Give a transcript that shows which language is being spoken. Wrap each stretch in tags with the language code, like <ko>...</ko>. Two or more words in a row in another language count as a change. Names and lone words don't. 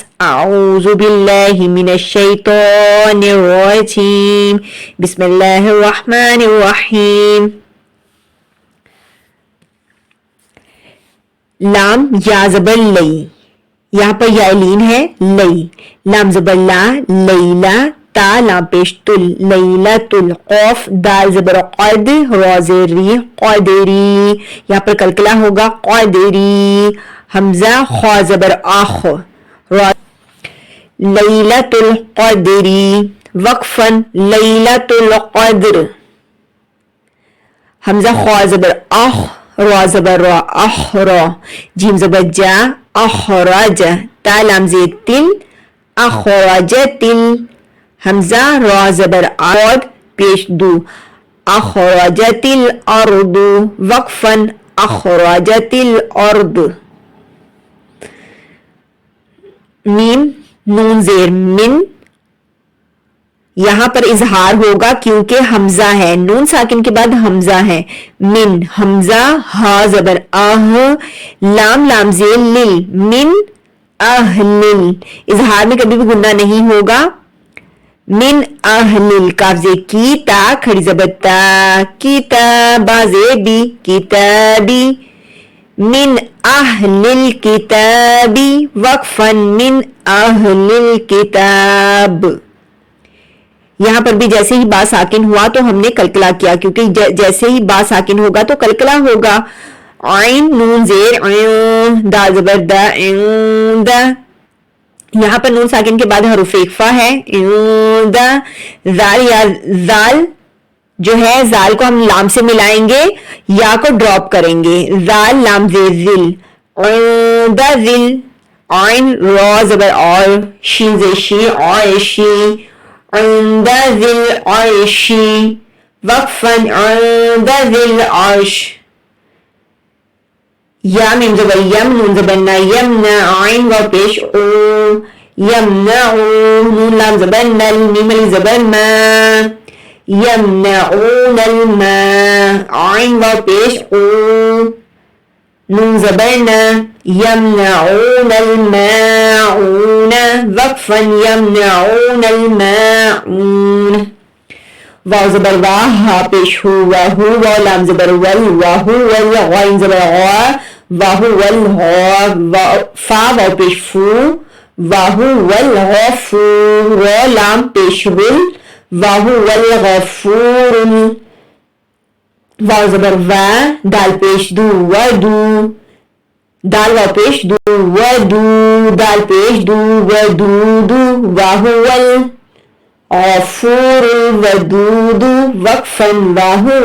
<ar>اعوذ باللہ من الشیطان الرجیم، بسم اللہ الرحمن الرحیم۔</ar> <ur>لام یا زبر لئی، یہاں پر یا لین ہے لئی، لام زبر لا لیلا، تا لام پیش تل لیلا تل، قوف دال زبر قد را زیر ری قدری، یہاں پر کلکلا ہوگا قدری، حمزہ خا زبر آخ</ur> <ar>لیلۃ القدری،</ar> <ur>وقفن</ur> <ar>لیلۃ القدر،</ar> <ur>حمزہ خا زبر آخ را زبر را اخرا، جیم زبر جا اخرج، تا لام زیر تل اخرج تل، حمزہ را زبر عود پیش دو،</ur> <ar>اخرجت الارض،</ar> <ur>وقفن</ur> <ar>اخرجت الارض،</ar> <ur>میم نون زیر من، یہاں پر اظہار ہوگا کیونکہ حمزہ ہے، نون ساکن کے بعد حمزہ ہے، من حمزہ ہا زبر آہ، لام لام زیر لل،</ur> <ar>من اہلل،</ar> <ur>اظہار میں کبھی بھی گنہ نہیں ہوگا،</ur> <ar>من اہلل،</ar> <ur>کاف زیر کی، تا کھڑی زبر تا، کتابا زیر بی کتابی،</ur> <ar>من اہلل کتابی،</ar> <ur>وقفا</ur> <ar>من اہلل کتاب،</ar> <ur>یہاں پر بھی جیسے ہی با ساکن ہوا تو ہم نے کلکلا کیا، کیونکہ جیسے ہی با ساکن ہوگا تو کلکلا ہوگا۔ عین نون زیر عین، دا زبر دا عند، یہاں پر نون ساکن کے بعد حروف اخفا ہے، عند، زال یا زال جو ہے زال کو ہم لام سے ملائیں گے، یا کو ڈراپ کریں گے، زال لام زیر ذل،</ur> <ar>عند ذل،</ar> <ur>عین را زبر اور، شین زیر شی عائشی،</ur> <ar>عند ذی العرش،</ar> <ur>وقفا</ur> <ar>عند ذی العرش،</ar> <ur>یا میم زبر یم، نون زبر نا، یمنا، عین و پیش او، یمنع، نون لام زبر نل، میم علی زبر ما،</ur> <ar>یمنعون الماء،</ar> <ur>عین و پیش او، نون زبر نا،</ur> <ar>یمنعون الماعون،</ar> <ur>وقفا</ur> <ar>یمنعون الماعون،</ar> <ur>واو زبر واہ، ہا پیش ہو، واہو، واو لام زبر ول، واہو ول، غین زبر غا، واہو ول غا، فا واو پیش فو، واہو ول غفو، رو لام پیش ول،</ur> <ar>واہو ول غفور،</ar> <ur>واو زبر وا، دال پیش دو، ودو، دال واو پیش دو، ودو، دال پیش دو، ودود،</ur> <ar>واہو الغفور الودود،</ar> <ur>وقفا واہو</ur>